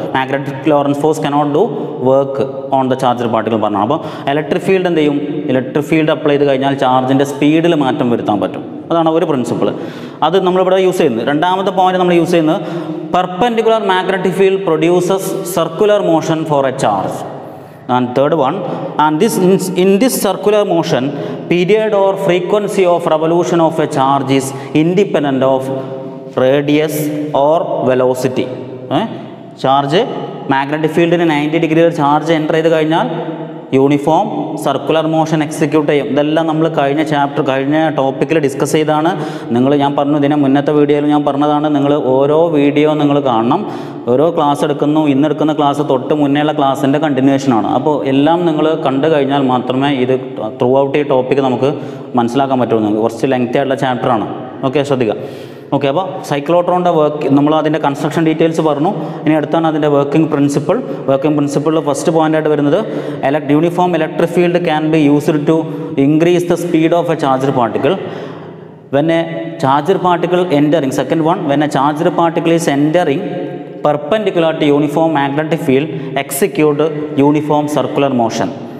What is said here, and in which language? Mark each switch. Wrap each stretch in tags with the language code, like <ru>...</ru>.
<en>Magnetic Lorentz force cannot do work on the charger particle പറഞ്ഞാണ്.</en> <ml>അപ്പോൾ electric field എന്ത് ചെയ്യും, ഇലക്ട്രിക് ഫീൽഡ് അപ്ലൈ ചെയ്ത് കഴിഞ്ഞാൽ ചാർജിൻ്റെ സ്പീഡിൽ മാറ്റം വരുത്താൻ പറ്റും. അതാണ് ഒരു പ്രിൻസിപ്പിൾ. അത് നമ്മളിവിടെ യൂസ് ചെയ്യുന്നത്. രണ്ടാമത്തെ പോയിന്റ് നമ്മൾ യൂസ് ചെയ്യുന്നത്</ml> <en>Perpendicular magnetic field produces circular motion for a charge. And third one, and in this circular motion, period or frequency of revolution of a charge is independent of radius or velocity.</en> <ml>Charge magnetic ഫീൽഡിന് 90 degree charge enter ചെയ്ത് കഴിഞ്ഞാൽ uniform circular motion execute ചെയ്യും. ഇതെല്ലാം നമ്മൾ കഴിഞ്ഞ ടോപ്പിക്കിൽ discuss ചെയ്താണ്. ഞാൻ പറഞ്ഞു, ഇതിനെ മുന്നത്തെ വീഡിയോയിൽ ഞാൻ പറഞ്ഞതാണ്. നിങ്ങൾ ഓരോ വീഡിയോ നിങ്ങൾ കാണണം. ഓരോ ക്ലാസ് എടുക്കുന്നു, ഇന്നെടുക്കുന്ന ക്ലാസ് തൊട്ട് മുന്നേയുള്ള ക്ലാസ്സിൻ്റെ കണ്ടിന്യൂഷനാണ്. അപ്പോൾ എല്ലാം നിങ്ങൾ കണ്ടു കഴിഞ്ഞാൽ മാത്രമേ ഇത് ത്രൂ ഔട്ട് ഈ ടോപ്പിക്ക് നമുക്ക് മനസ്സിലാക്കാൻ പറ്റുള്ളൂ. കുറച്ച് ലെങ്തി ആയിട്ടുള്ള ചാപ്റ്ററാണ്. ഓക്കെ, ശ്രദ്ധിക്കുക. ഓക്കെ, അപ്പോൾ സൈക്ലോട്രോണിൻ്റെ നമ്മൾ അതിൻ്റെ കൺസ്ട്രക്ഷൻ ഡീറ്റെയിൽസ് പറഞ്ഞു. ഇനി അടുത്താണ് അതിൻ്റെ വർക്കിംഗ് പ്രിൻസിപ്പിളിൽ ഫസ്റ്റ് പോയിൻ്റായിട്ട് വരുന്നത്</ml> <en>Uniform electric field can be used to increase the speed of a charger particle when a charger particle entering. Second one, when a charger particle is entering perpendicular to uniform magnetic field, execute uniform circular motion.</en>